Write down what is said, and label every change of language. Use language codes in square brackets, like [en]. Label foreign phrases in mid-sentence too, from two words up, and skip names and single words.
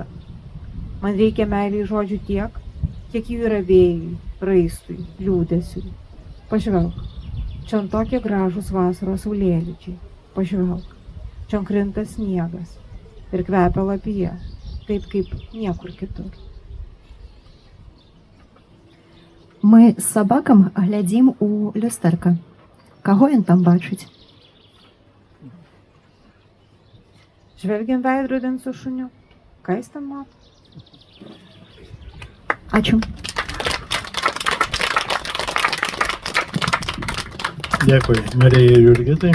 [lt] Man reikia meiliai žodžių tiek, kiek jų yra vėjui, raistui, liūdesiui. Pažvelk, čion tokie gražūs vasaros saulėlydžiai. Pažvelk, čion krinta sniegas ir kvepia lapija, taip kaip niekur kitur. [be] Мы з сабакам глядзім у люстэрка. Каго ён там бачыць? [lt] Žvelgiam veidrodin su šuniu. Ką jis ten mato? Ačiū. Dėkui, Marijai Jurgitai.